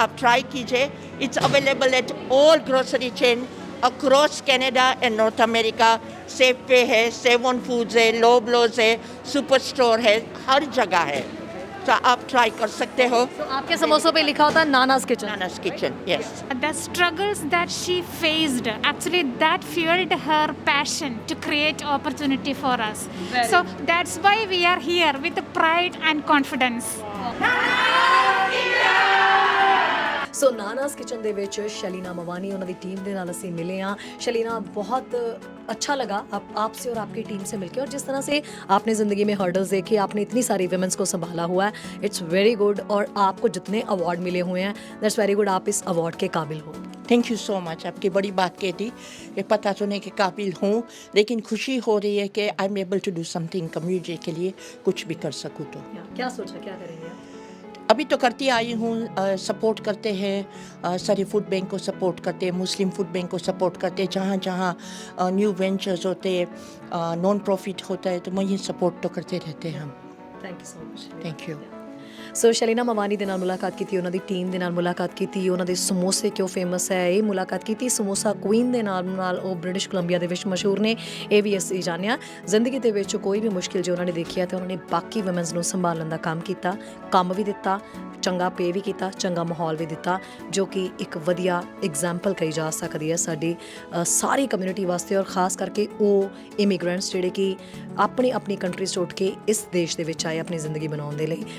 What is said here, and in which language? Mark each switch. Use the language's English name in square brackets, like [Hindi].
[Hindi] आप ट्राई कीजिए, [English] It's available at all grocery chain across Canada and North America. [Hindi] Safe पे है, seven foods है, लोबलोज है, सुपर स्टोर है, हर जगह है, तो आप ट्राई कर सकते हो। तो आपके समोसों पे लिखा होता है नानास kitchen. नानास kitchen, yes. [English] The struggles that she faced, actually that fueled her passion to create opportunity for us. So that's why we are here with pride and confidence. [Punjabi] So ਨਾਨਾਸ kitchen ਦੇ ਵਿੱਚ ਸ਼ਲੀਨਾ ਮਵਾਨੀ ਉਹਨਾਂ ਦੀ ਟੀਮ ਦੇ ਨਾਲ ਅਸੀਂ ਮਿਲੇ ਹਾਂ। [Hindi] शलीना, बहुत अच्छा लगा आपसे और आपकी टीम से मिलकर, और जिस तरह से आपने ज़िंदगी में हर्डल्स देखे, आपने इतनी सारी वुमेंस को संभाला हुआ है, [English] It's very good. [Hindi] और आपको जितने अवार्ड मिले हुए हैं, [English] that's very good, [Hindi] आप इस अवार्ड के काबिल हो। थैंक यू सो मच, आपकी बड़ी बात कह दी, ये पता चलने के काबिल हूँ, लेकिन खुशी हो रही है कि [English] I am able to do something [Hindi] community के लिए, कुछ भी कर सकूँ तो। क्या सोचा, क्या करेंगे? अभी तो करती आई हूँ, सपोर्ट करते हैं, सारे फूड बैंक को सपोर्ट करते हैं, मुस्लिम फूड बैंक को सपोर्ट करते हैं, जहाँ जहाँ न्यू वेंचर्स होते हैं, नॉन प्रॉफिट होता है, तो वहीं सपोर्ट तो करते रहते हैं हम। [English] Thank you so much. Thank you. [Punjabi] ਸੋ ਸ਼ਲੀਨਾ ਮਵਾਨੀ ਦੇ ਨਾਲ ਮੁਲਾਕਾਤ ਕੀਤੀ, ਉਹਨਾਂ ਦੀ ਟੀਮ ਦੇ ਨਾਲ ਮੁਲਾਕਾਤ ਕੀਤੀ, ਉਹਨਾਂ ਦੇ ਸਮੋਸੇ ਕਿਉਂ ਫੇਮਸ ਹੈ ਇਹ ਮੁਲਾਕਾਤ ਕੀਤੀ, ਸਮੋਸਾ ਕੁਈਨ ਦੇ ਨਾਲ ਉਹ ਬ੍ਰਿਟਿਸ਼ ਕੋਲੰਬੀਆ ਦੇ ਵਿੱਚ ਮਸ਼ਹੂਰ ਨੇ, ਇਹ ਵੀ ਅਸੀਂ ਜਾਣਿਆ। ਜ਼ਿੰਦਗੀ ਦੇ ਵਿੱਚ ਕੋਈ ਵੀ ਮੁਸ਼ਕਿਲ ਜੇ ਉਹਨਾਂ ਨੇ ਦੇਖੀ ਹੈ ਤੇ ਉਹਨਾਂ ਨੇ ਬਾਕੀ ਵੂਮਨਸ ਨੂੰ ਸੰਭਾਲਣ ਦਾ ਕੰਮ ਕੀਤਾ, ਕੰਮ ਵੀ ਦਿੱਤਾ, ਚੰਗਾ ਪੇ ਵੀ ਕੀਤਾ, ਚੰਗਾ ਮਾਹੌਲ ਵੀ ਦਿੱਤਾ, ਜੋ ਕਿ ਇੱਕ ਵਧੀਆ ਐਗਜ਼ਾਮਪਲ ਕਹੀ ਜਾ ਸਕਦੀ ਹੈ ਸਾਡੀ ਸਾਰੀ ਕਮਿਊਨਿਟੀ ਵਾਸਤੇ, ਔਰ ਖਾਸ ਕਰਕੇ ਉਹ ਇਮੀਗ੍ਰੈਂਟਸ ਜਿਹੜੇ ਕਿ ਆਪਣੀ ਕੰਟਰੀਜ਼ ਤੋਂ ਉੱਠ ਕੇ ਇਸ ਦੇਸ਼ ਦੇ ਵਿੱਚ ਆਏ ਆਪਣੀ ਜ਼ਿੰਦਗੀ ਬਣਾਉਣ ਦੇ ਲਈ।